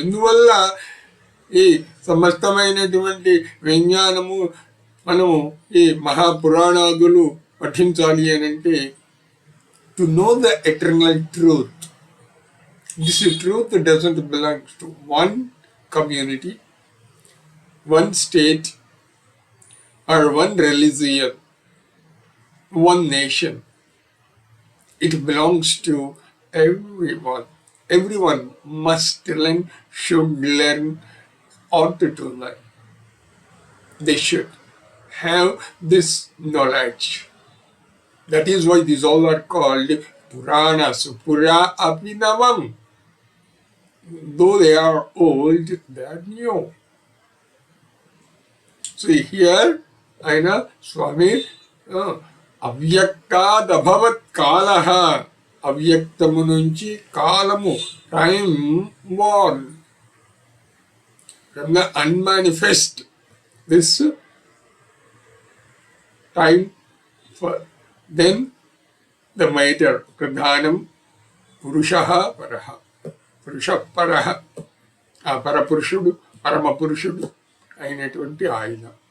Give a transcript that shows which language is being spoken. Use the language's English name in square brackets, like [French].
[Telugu] ఎందువల్ల ఈ సమస్తమైనటువంటి విజ్ఞానము మనము ఈ మహాపురాణాదులు పఠించాలి అని అంటే, [English] To know the eternal truth. This truth doesn't belongs to one community, one state, or one religion, one nation. It belongs to everyone. Everyone must learn, should learn, ought to learn. They should have this knowledge. That is why these all are called Puranas. Pura Apinavam. Though they are old, they are new. So here, [Telugu] ఆయన స్వామి [Sanskrit] అవ్యక్తాదభవత్ కాలః. [Telugu] అవ్యక్తము నుంచి కాలము, [English] Time born from the unmanifest. This time for then the matter pradhanam [Sanskrit] పురుషః పరః. [Telugu] పురుష పరః, ఆ పరపురుషుడు, పరమ పురుషుడు అయినటువంటి ఆయన.